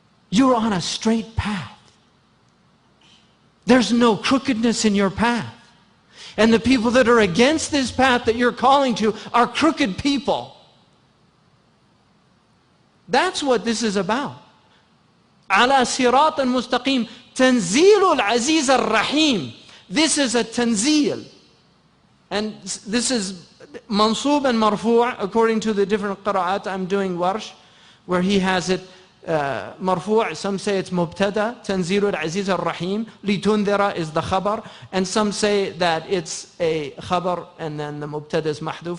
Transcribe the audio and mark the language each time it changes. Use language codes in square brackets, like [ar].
[en] You're on a straight path. There's no crookedness in your path. And the people that are against this path that you're calling to are crooked people. That's what this is about. [ar] على صراط مستقيم تنزيل العزيز الرحيم. [en] This is a tanzil. And this is mansub and marfu' according to the different qira'at. I'm doing warsh, where he has it marfu'. Some say it's mubtada, tanzil al-aziz al-rahim. Litundhira is the khabar. And some say that it's a khabar and then the mubtada is mahduf.